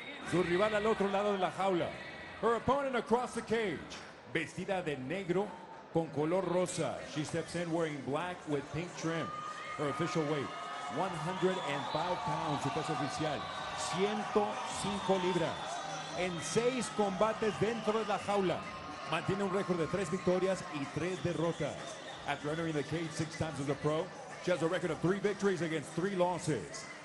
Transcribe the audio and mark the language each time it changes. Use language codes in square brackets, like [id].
[es] Su rival al otro lado de la jaula. [en] Her opponent across the cage, [es] vestida de negro con color rosa. [en] She steps in wearing black with pink trim. Her official weight, 105 pounds. [es] Su peso oficial, 105 libras. En 6 combates dentro de la jaula, mantiene un récord de 3 victorias y 3 derrotas. [en] After entering the cage 6 times as a pro, she has a record of 3 victories against 3 losses.